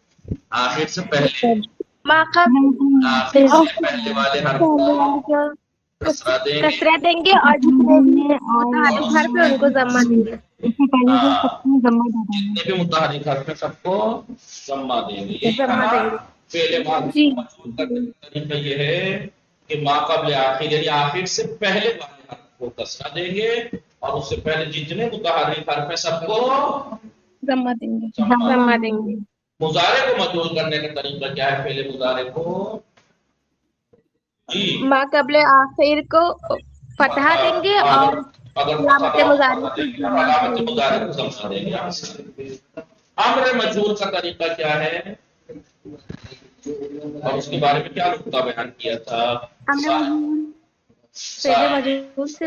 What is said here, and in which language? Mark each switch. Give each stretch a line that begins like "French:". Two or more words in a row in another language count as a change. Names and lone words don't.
Urdu: آخر سے پہلے آخر سے پہلے والے حرف کو کسرہ دیں گے اور جتنے بھی متحرک حرف ہیں ان کو ضمہ دیں گے. جتنے بھی متحرک حرف ہیں سب کو ضمہ دیں گے. یہ ضمہ دیں گے. فعل ماضی کو مجہول کرنے کا طریقہ یہ ہے کہ ما قبل آخر یعنی آخر سے پہلے والے حرف کو کسرہ دیں گے اور اس سے پہلے جتنے متحرک حرف ہیں سب کو ضمہ دیں گے. مضارع کو مجہول کرنے کا طریقہ کیا ہے؟ فعل مضارع کو ما قبل آخر کو فتحہ دیں گے اور علامت مضارع کو ضمہ دیں گے. دیں گے. امر مجہول کا طریقہ کیا ہے اور اس کے بارے میں کیا نقطہ بیان کیا تھا؟ فعل مجہول سے